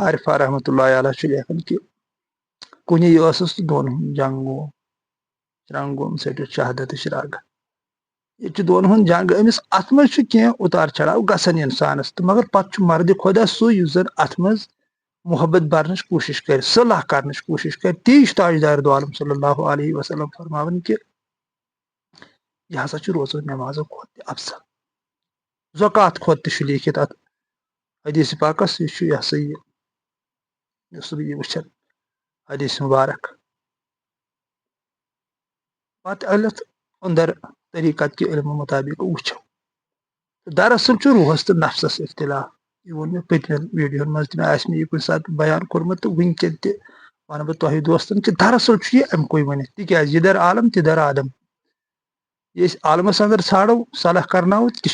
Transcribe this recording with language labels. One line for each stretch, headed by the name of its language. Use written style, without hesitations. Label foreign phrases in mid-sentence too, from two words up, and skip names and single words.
Kashmiri: عارفہ
Arabic: رحمتہ اللہ علیہ
Kashmiri: چھُ لیکھان کہِ کُنی ٲسٕس تہٕ دۄن ہُنٛد جنگ گوم رنگ گوم ژٔٹِتھ شہادتٕچ رگ ییٚتہِ چھُ دۄن ہُنٛد جنگ أمِس اَتھ منٛز چھُ کینٛہہ اُتار چڑاو گژھان اِنسانس تہٕ مگر پتہٕ چھُ مردِ خۄدا سُے یُس زن اتھ منٛز محبت برنٕچ کوٗشِش کرِ صلح کرنٕچ کوٗشِش کرِ تی چھُ تاجدار دو عالم
Arabic: صلی اللہ علیہ وسلم
Kashmiri: فرماوان کہِ یہِ ہسا چھُ روزان نٮ۪مازو کھۄتہٕ تہِ افضل زکات کھۄتہٕ تہِ چھُ لیٖکھِتھ اتھ حدیثِ پاکس یہِ چھُ یہِ ہسا یہِ یُس بہٕ یہِ وٕچھان حدیث مُبارک پتہٕ ألِتھ اندر طریٖقت کہِ علمہٕ مُطٲبق وٕچھو دراصل چھُ روحس تہٕ نفسس اختِلاف یہِ ووٚن مےٚ پٔتمٮ۪ن ویٖڈیوہن منٛز تہِ آسہِ مےٚ یہِ کُنہِ ساتہٕ بیان کوٚرمُت تہٕ وٕنکیٚن تہِ وَنہٕ بہٕ تۄہہِ دوستن کہِ دراصل چھُ یہِ اَمہِ کُے ؤنِتھ تِکیازِ یہِ در عالم تہِ در آدم یہِ أسۍ عالمس اندر ژھانڈو صلح کرناوو تہِ